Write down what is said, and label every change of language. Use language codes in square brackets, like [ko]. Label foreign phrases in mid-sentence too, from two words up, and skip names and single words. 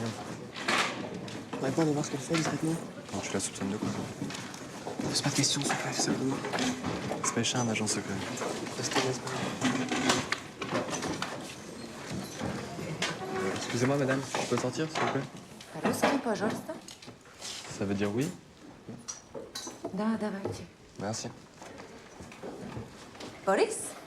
[fr] Faudrait pas aller voir ce qu'elle fait discrètement. Non, tu la soupçonnes de quoi? Pose pas de questions, s'il te plaît, fais simplement. C'est pas un agent secret. Parce que laisse pas. Excusez-moi, madame, je peux sortir, s'il vous plaît? [ru] По-русски, пожалуйста. [fr] Ça veut dire oui? [ru] Да, давайте. [fr] Merci. Boris?